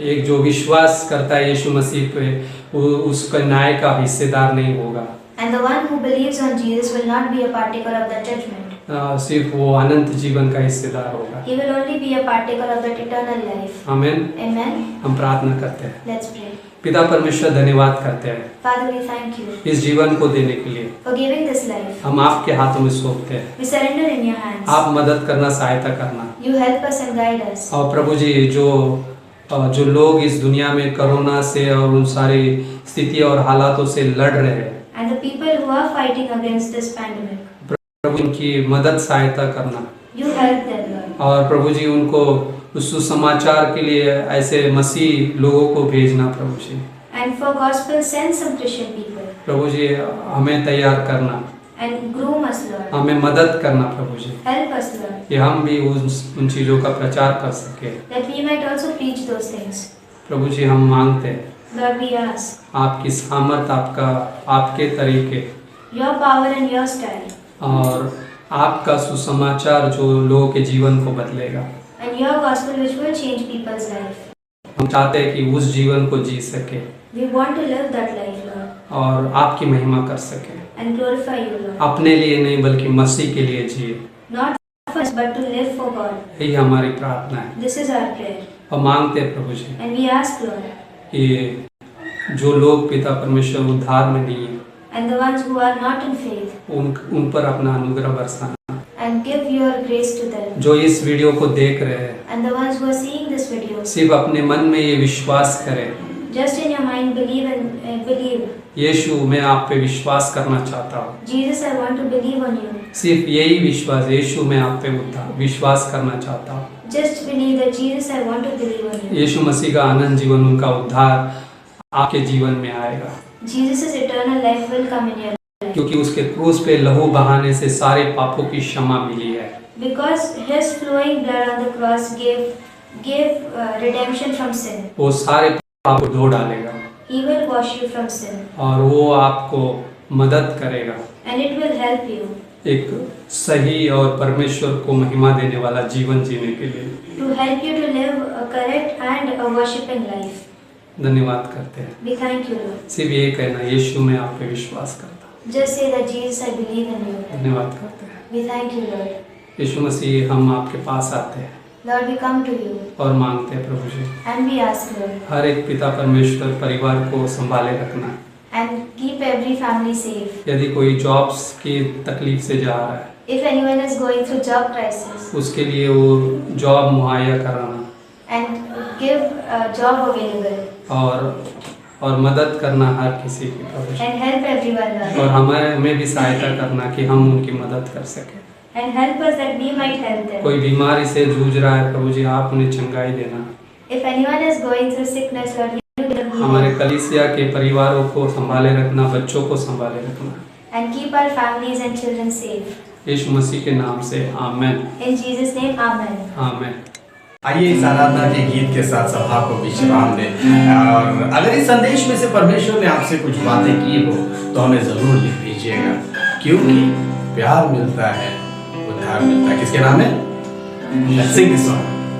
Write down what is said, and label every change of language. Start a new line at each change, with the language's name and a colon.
Hindi: एक जो विश्वास करता है यीशु मसीह पे, वो उसका न्याय का हिस्सेदार नहीं होगा।
English: And the one who believes on Jesus will not be a partaker of that judgment.
Hindi: सिर्फ वो अनंत जीवन का हिस्सेदार होगा।
English: He will only be a partaker of that eternal life.
Hindi: आमीन।
English: Amen.
Hindi: हम प्रार्थना करते हैं।
English: Let's pray.
Hindi: पिता परमेश्वर धन्यवाद करते हैं
English: Father, we thank you
Hindi: इस जीवन को देने के लिए।
English: for giving this life.
Hindi: हम आपके हाथों में सौंपते हैं,
English: We surrender in your hands.
Hindi: आप मदद करना, सहायता करना।
English: You help us and guide us.
Hindi: और प्रभु जी जो लोग इस दुनिया में कोरोना से और उन सारी स्थिति और हालातों से लड़ रहे हैं,
English: And the people who are fighting against this pandemic,
Hindi: प्रभु उनकी मदद सहायता करना।
English: you help them, Lord.
Hindi: और प्रभु जी उनको उस सुसमाचार के लिए ऐसे मसीह लोगों को भेजना प्रभु जी।
English: And for gospel, send some Christian people
Hindi: प्रभु जी हमें तैयार करना,
English: and groom us, Lord.
Hindi: हमें मदद करना प्रभु जी,
English: Help us, Lord,
Hindi: कि हम भी उन चीज़ों का प्रचार कर सके।
English: that we might also preach those things.
Hindi: प्रभु जी हम मांगते हैं
English: Lord, we ask
Hindi: आपकी सामर्थ, आपके तरीके
English: your power and your style,
Hindi: और आपका सुसमाचार जो लोगों के जीवन को बदलेगा।
English: and your gospel which will change people's life.
Hindi: हम चाहते हैं कि उस जीवन को जी सके
English: We want to live that life, Lord,
Hindi: और आपकी महिमा कर सके,
English: and glorify you, Lord.
Hindi: अपने लिए नहीं बल्कि मसीह के लिए जिए।
English: Not for us, but to live for God.
Hindi: यही हमारी प्रार्थना है
English: This is our prayer.
Hindi: और मांगते हैं प्रभु जी
English: And we ask, Lord,
Hindi: कि जो लोग पिता परमेश्वर उद्धार में नहीं है
English: and the ones who are not in faith,
Hindi: उन पर अपना अनुग्रह Barsana,
English: and give your grace to them.
Hindi: जो इस वीडियो को देख रहे हैं
English: And the ones who are seeing this video,
Hindi: सिर्फ अपने मन में ये विश्वास करें,
English: just in your mind believe and believe.
Hindi: यीशु मैं आप पे विश्वास करना चाहता हूँ।
English: Jesus, I want to believe on you.
Hindi: सिर्फ यही विश्वास, यीशु मैं आप पे विश्वास करना चाहता हूँ।
English: Just believe that Jesus, I want to believe on you.
Hindi: यीशु मसीह का आनंद जीवन, उनका उद्धार आपके जीवन में आएगा,
English: Jesus' eternal life will come in your life.
Hindi: क्योंकि उसके क्रूस पे लहू बहाने से सारे पापों की क्षमा मिली है।
English: Because his flowing blood on the cross gave redemption from sin.
Hindi: वो सारे पाप धो डालेगा
English: He will wash you from sin.
Hindi: और वो आपको मदद करेगा
English: And it will help you
Hindi: एक सही और परमेश्वर को महिमा देने वाला जीवन जीने के लिए।
English: to help you to live a correct and a worshipping life.
Hindi: धन्यवाद करते हैं।
English: We thank you, Lord.
Hindi: सिर्फ ये कहना, यीशु मैं आप पे विश्वास करता हूँ।
English: Just say that Jesus, I believe in you.
Hindi: धन्यवाद करते हैं।
English: We thank you, Lord.
Hindi: यीशु मसीह हम आपके पास आते हैं
English: Lord, we come to you
Hindi: और मांगते हैं प्रभु जी,
English: and we ask, Lord,
Hindi: हर एक पिता परमेश्वर परिवार को संभाले रखना।
English: and keep every family safe.
Hindi: यदि कोई जॉब्स की तकलीफ से जा रहा है,
English: If anyone is going through job crisis,
Hindi: उसके लिए वो जॉब मुहैया कराना
English: and give a job available
Hindi: और मदद करना हर किसी की प्रभु जी।
English: and help everyone, Lord,
Hindi: और हमें भी सहायता करना कि हम उनकी मदद कर सकें।
English: and help us that we might help them.
Hindi: कोई बीमारी से जूझ रहा है प्रभु जी, आप उन्हें चंगाई देना।
English: If anyone is going through sickness, Lord, you give them
Hindi: हमारे
English: healing
Hindi: कलीसिया के परिवारों को संभाले रखना, बच्चों को संभाले रखना।
English: and keep our families and children safe.
Hindi: यीशु मसीह के नाम से आमेन,
English: In Jesus' name, Amen.
Hindi: आमेन। आइए इस आराधना के गीत के साथ सभा को विश्राम दें। और अगर इस संदेश में से परमेश्वर ने आपसे कुछ बातें की हो तो हमें जरूर लिख दीजिएगा, क्योंकि प्यार मिलता है, उद्धार मिलता है। किसके नाम है?
English: Let's sing this song.